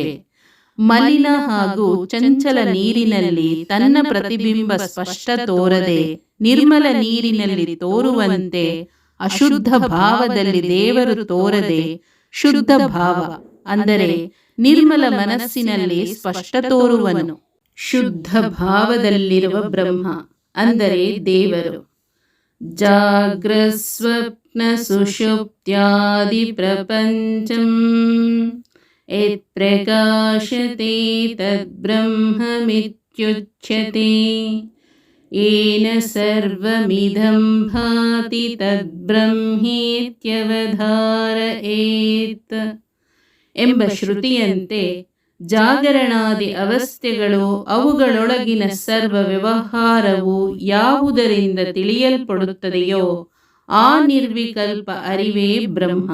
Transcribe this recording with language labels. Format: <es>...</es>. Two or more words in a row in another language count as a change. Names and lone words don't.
<kn>ಮಲಿನ ಹಾಗೂ ಚಂಚಲ ನೀರಿನಲ್ಲಿ ತನ್ನ ಪ್ರತಿಬಿಂಬ ಸ್ಪಷ್ಟ ತೋರದೆ ನಿರ್ಮಲ ನೀರಿನಲ್ಲಿ ತೋರುವಂತೆ ಅಶುದ್ಧ ಭಾವದಲ್ಲಿ ದೇವರು ತೋರದೆ ಶುದ್ಧ ಭಾವ ಅಂದರೆ ನಿರ್ಮಲ ಮನಸ್ಸಿನಲ್ಲಿ ಸ್ಪಷ್ಟ ತೋರುವನು. ಶುದ್ಧ ಭಾವದಲ್ಲಿರುವ ಬ್ರಹ್ಮ ಅಂದರೆ ದೇವರು.</kn> <sa>ಜಾಗ್ರಸ್ವಪ್ನ ಸುಷುಪ್ತ್ಯಾದಿ ಪ್ರಪಂಚಂ ಯತ್ ಪ್ರಕಾಶತೆ ತದ್ ಬ್ರಹ್ಮಮಿತ್ಯುಚ್ಯತೆ. ಯೇನ ಸರ್ವಮಿದಂ ಭಾತಿ ತದ್ ಬ್ರಹ್ಮೇತ್ಯವಧಾರಯೇತ್</sa> <kn>ಎಂಬ ಶ್ರುತಿಯಂತೆ ಜಾಗರಣಾದಿ ಅವಸ್ಥೆಗಳು, ಅವುಗಳೊಳಗಿನ ಸರ್ವ ವ್ಯವಹಾರವು ಯಾವುದರಿಂದ ತಿಳಿಯಲ್ಪಡುತ್ತದೆಯೋ ಆ ನಿರ್ವಿಕಲ್ಪ ಅರಿವೇ ಬ್ರಹ್ಮ.</kn>